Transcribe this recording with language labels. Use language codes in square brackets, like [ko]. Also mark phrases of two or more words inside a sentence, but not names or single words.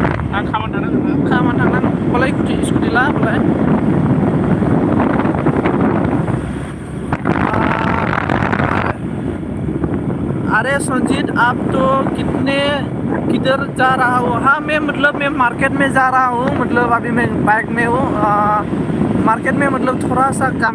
[brx] आं खामानि थांनो होदोंमोन। खामानि थांनांगौ होमबालाय स्कुटि ला होमबालाय [hi] अरे संजीत आप तो कितने किधर जा रहा हो? हाँ मैं मतलब मैं मार्केट में जा रहा हूँ मतलब अभी मैं बाइक में हूँ मार्केट में मतलब थोड़ा सा काम